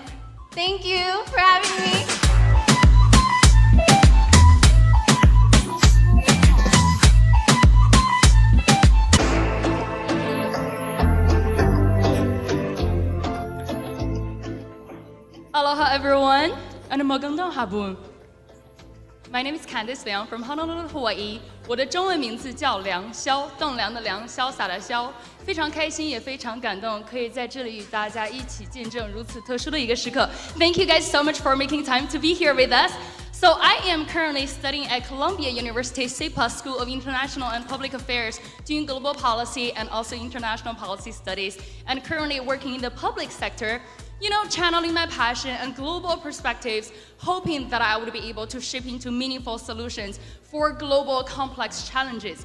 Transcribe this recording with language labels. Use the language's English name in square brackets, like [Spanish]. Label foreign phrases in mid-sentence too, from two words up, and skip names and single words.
[English] Thank you for having me. Aloha everyone, and [Filipino] magandang hapon. [English] My name is Candice Liang from Honolulu, Hawaii. [Chinese] 我的中文名字叫梁潇，栋梁的梁，潇洒的潇。非常开心，也非常感动，可以在这里与大家一起见证如此特殊的一个时刻。 [English] Thank you guys so much for making time to be here with us. So I am currently studying at Columbia University SEPA School of International and Public Affairs, doing global policy and also international policy studies, and currently working in the public sector. You know, channeling my passion and global perspectives, hoping that I would be able to shape into meaningful solutions for global complex challenges.